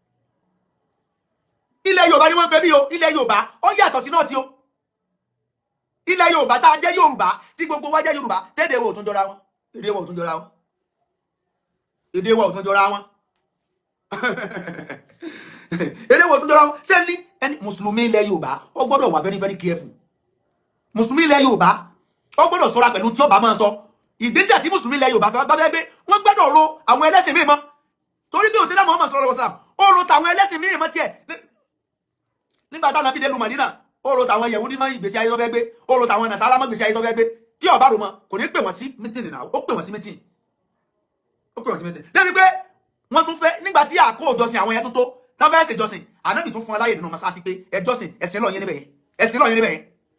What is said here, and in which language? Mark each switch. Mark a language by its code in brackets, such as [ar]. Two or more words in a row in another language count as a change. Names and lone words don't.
[yo] ilẹ̀ Yorùbá ni wọ́n ń pè bí o ilẹ̀ Yorùbá ó yàtọ̀ sí náà tí o ilẹ̀ Yorùbá tá a jẹ́ Yorùbá tí gbogbo wa jẹ́ Yorùbá tẹ́lẹ̀ wo ò tún jọra wọn èdè wa ò tún jọra wọn èdè wa ò tún jọra wọn èdè wa ò tún jọra wọn ṣé ní ẹni mùsùlùmí ilẹ̀ Yorùbá ó gbọ́dọ̀ wà [en] very very careful [yo] mùsùlùmí ilẹ̀ Yorùbá ó gbọ́dọ̀ ṣọ́ra pẹ̀lú tí ó bá máa sọ ìgbésẹ̀ tí mùsùlùmí ilẹ̀ Yorùbá fẹ́ bá fẹ́ gbé wọ́n gbọ́dọ̀ ro àwọn ẹlẹ́sìn míì mọ́ torí bí òṣèlú Muhammad [ar] صلى الله عليه وسلم [yo] ó ro tàwọn ẹlẹ́sìn míì mọ́ tiẹ̀ nígbà táwọn abídé lu Màdínà ó ro tàwọn Yẹhudi mọ́ ìgbésí ayé tó fẹ́ gbé ó ro tàwọn Nàsárà mọ́ ìgbésí ayé tó fẹ́ gbé tí ó bá rò mọ́ kò ní pè wọ́n sí mítìnì náà ó pè wọ́n sí mítìnì débi pé wọ́n tún fẹ́ nígbà tí àkó ìjọsìn àwọn yẹn tó tán fẹ́ ṣe ìjọsìn ànábì tún fún aláyè nínú mọ́sáàsì pé ẹjọ́sìn ẹ̀sìn lọ́ọ̀ yín níbẹ̀ yẹn ẹ̀sìn lọ́ọ̀ yín níbẹ̀ yẹn